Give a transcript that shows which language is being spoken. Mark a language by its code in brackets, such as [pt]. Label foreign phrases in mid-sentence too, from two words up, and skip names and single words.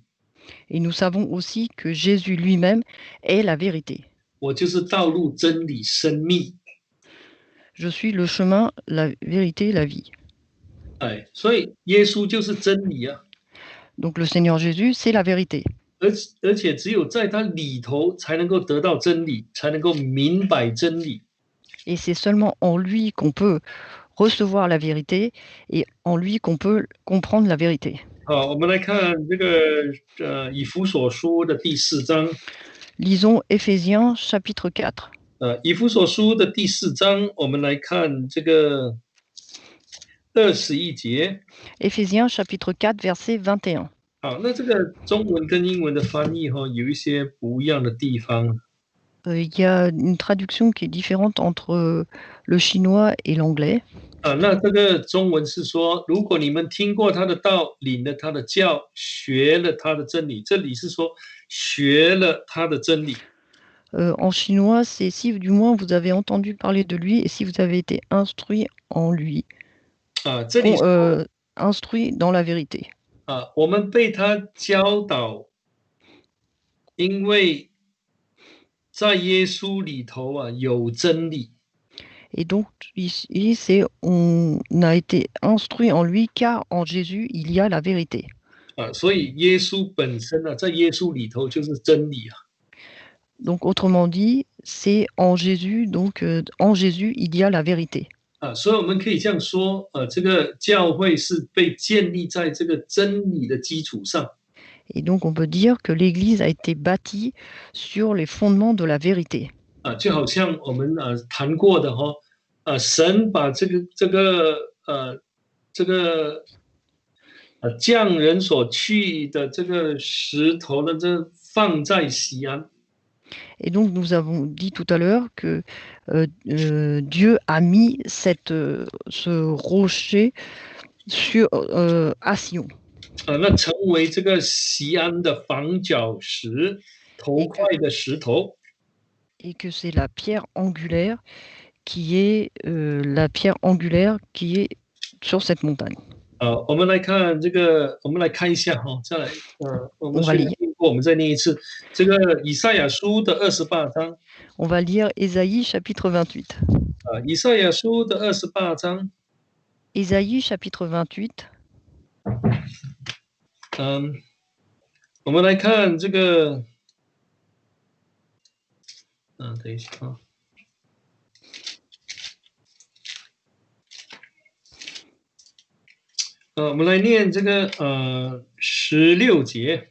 [fr] Et nous savons aussi que Jésus lui-même est la vérité. [zh] 我就是道路、真理、生命。 [fr] Je suis le chemin, la vérité, la vie. [zh] 所以耶稣就是真理啊。 [fr] Donc le Seigneur Jésus, c'est la vérité. [zh] 而且只有在他里头才能够得到真理，才能够明白真理。 [fr] Et c'est seulement en lui qu'on peut recevoir la vérité et en lui qu'on peut comprendre la vérité. [zh] 我们来看这个以弗所书的第4章。 [fr] Lisons Éphésiens chapitre 4. [zh] 以弗所书的第4章，我们来看这个21节。 [fr] Éphésiens chapitre 4 verset 21. [zh] 那这个中文跟英文的翻译有一些不一样的地方。 [fr] Il y a une traduction qui est différente entre le chinois et l'anglais. [zh] 那这个中文是说，如果你们听过他的道，领了他的教，学了他的真理。这里是说学了他的真理。 [fr] En chinois, c'est si du moins vous avez entendu parler de lui et si vous avez été instruit en lui. [zh] 这里 [fr] instruit dans la vérité. [zh] 我们被他教导，因为在耶稣里头有真理。 [fr] Et donc, ici, c'est on a été instruit en lui, car en Jésus, il y a la vérité. [zh] 所以耶稣本身在耶稣里头就是真理。 [fr] Donc, autrement dit, c'est en Jésus, donc en Jésus, il y a la vérité. [zh] 所以我们可以这样说，这个教会是被建立在这个真理的基础上。 [fr] Et donc, on peut dire que l'Église a été bâtie sur les fondements de la vérité. [zh] 就好像我们谈过的神把这个匠人所去的这个石头呢，这放在西安。 [fr] Et donc, nous avons dit tout à l'heure que Dieu a mis ce rocher à Sion. [zh] 那成为这个西安的房角石，头块的石头。 [fr] Et que c'est la pierre angulaire qui est sur cette montagne. [zh] 我们来看这个，我们来看一下再来，我们虽然听过，我们再念一次这个以赛亚书的28章。 [fr] On va lire Ésaïe chapitre 28. [zh] 以赛亚书的28章。 [fr] Ésaïe chapitre 28. [zh] 我们来看这个，等一下我们来念这个16节。